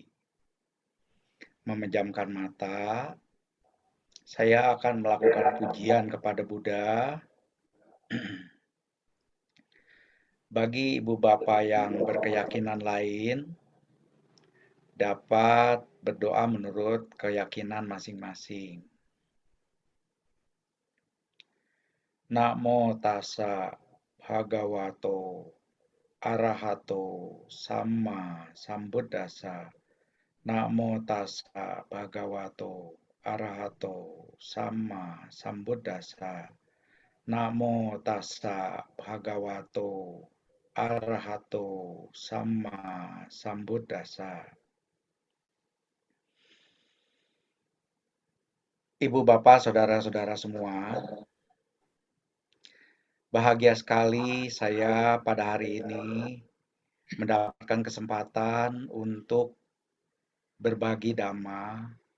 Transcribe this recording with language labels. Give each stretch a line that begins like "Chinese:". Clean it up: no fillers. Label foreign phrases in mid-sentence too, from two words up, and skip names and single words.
Indonesian: Memejamkan mata, saya akan melakukan pujian kepada Buddha. Bagi ibu bapa yang berkeyakinan lain, dapat berdoa menurut keyakinan masing-masing.
Pali: Namo tassa bhagavato arahato samma sambuddhassa. Namo tassa bhagavato arahato samma sambuddhassa. Namo tassa bhagavato arahato samma sambuddhassa.
Indonesian: Ibu bapak saudara-saudara semua, bahagia sekali saya pada hari ini mendapatkan kesempatan untuk berbagi Dhamma